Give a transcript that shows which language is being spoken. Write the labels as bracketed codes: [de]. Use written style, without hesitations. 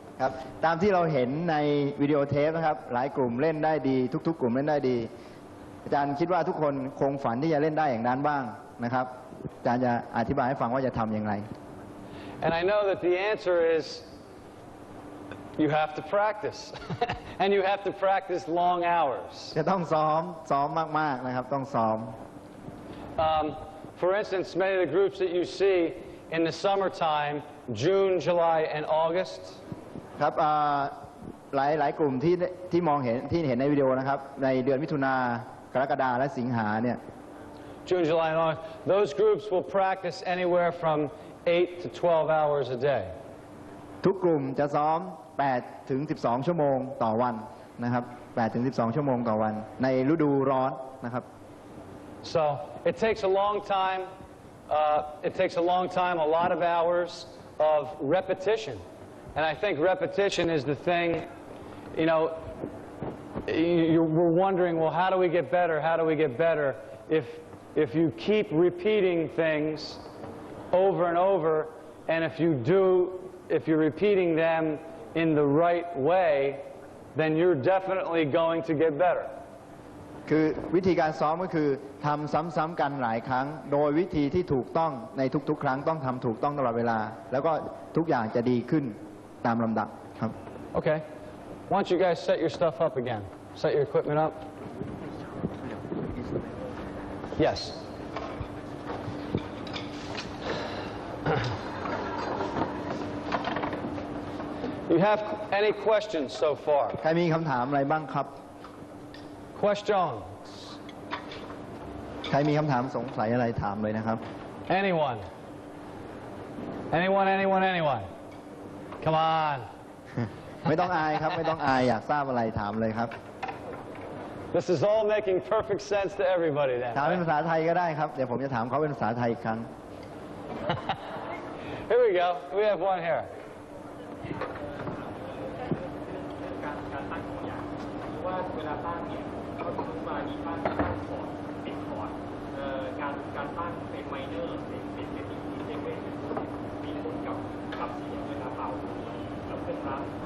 [th] ครับตามที่เราเห็นในวิดีโอเทปนะครับหลายกลุ่มเล่นได้ดีทุกๆกลุ่มเล่นได้ดีอาจารย์คิดว่าทุกคนคงฝันที่จะเล่นได้อย่างนั้นบ้างนะครับอาจารย์จะอธิบายให้ฟังว่าจะทำอย่างไร [en] And I know that the answer is you have to practice and you have to practice long hours. [th] จะต้องซ้อมมากๆนะครับต้องซ้อม [en] For instance, many of the groups that you see in the summertime, June, July, and August. [th] ครับหลายกลุ่มที่มองเห็นที่เห็นในวิดีโอนะครับในเดือนมิถุนากรกฎาและสิงหาเนี่ย [en] June, July, and August. Those groups will practice anywhere from 8 to 12 hours a day. [th] ทุกกลุ่มจะซ้อม8 ถึง 12 ชั่วโมงต่อวันนะครับ8 ถึง 12 ชั่วโมงต่อวันในฤดูร้อนนะครับ [en] So it takes a long time. It takes a long time, a lot of hours of repetition. And I think repetition is the thing, you know, we're wondering, well, how do we get better? How do we get better? If you keep repeating things over and over, and if you're repeating them in the right way, then you're definitely going to get better. [th] คือวิธีการซ้อมก็คือทำซ้ำๆกันหลายครั้งโดยวิธีที่ถูกต้องในทุกๆครั้งต้องทำถูกต้องตลอดเวลาแล้วก็ทุกอย่างจะดีขึ้นตามลำดับครับ [en] Okay. Why don't you guys set your stuff up again? Set your equipment up. Yes. You have any questions so far? [th] ใครมีคำถามอะไรบ้างครับ [en] Questions? [th] ใครมีคำถามสงสัยอะไรถามเลยนะครับ [en] Anyone? Anyone? Come on. [th] ไม่ต้องอายครับไม่ต้องอายอยากทราบอะไรถามเลยครับ [en] This is all making perfect sense to everybody then. [th] ถามเป็นภาษาไทยก็ได้ครับเดี๋ยวผมจะถามเขาเป็นภาษาไทยอีกครั้ง [en] Here we go. We have one here. [th] การตั้งตัวอย่างว่าเวลาตั้งเนี่ยเขาสมมติว่ามีตั้งคอร์ดเป็นคอร์ดการตั้งเป็นไมเนอร์เป็นเซเว่นมีผลกับเสียงเวลาเป่าแล้วเป็นร้าน